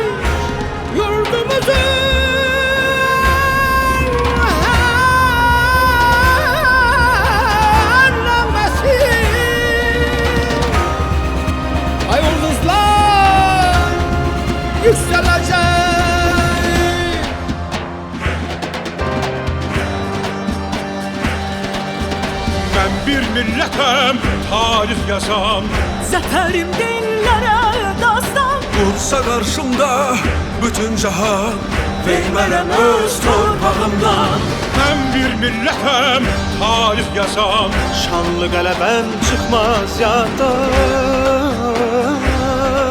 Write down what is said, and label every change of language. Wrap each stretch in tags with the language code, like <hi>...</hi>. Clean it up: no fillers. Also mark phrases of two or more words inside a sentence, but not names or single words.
<tr>Yurdumuzun ay yıldızlar yükselecek. Ben bir milletem, tarih yazan.</tr> <az>Zəfərim dillərə dastan.</az> <tr>Dursa karşımda bütün cahan.</tr> <az>Vermərəm öz torpağımdan.</az> <tr>Ben bir milletem, tarih yazan.</tr> <az>Şanlı qələbəm çıxmaz yaddan.</az>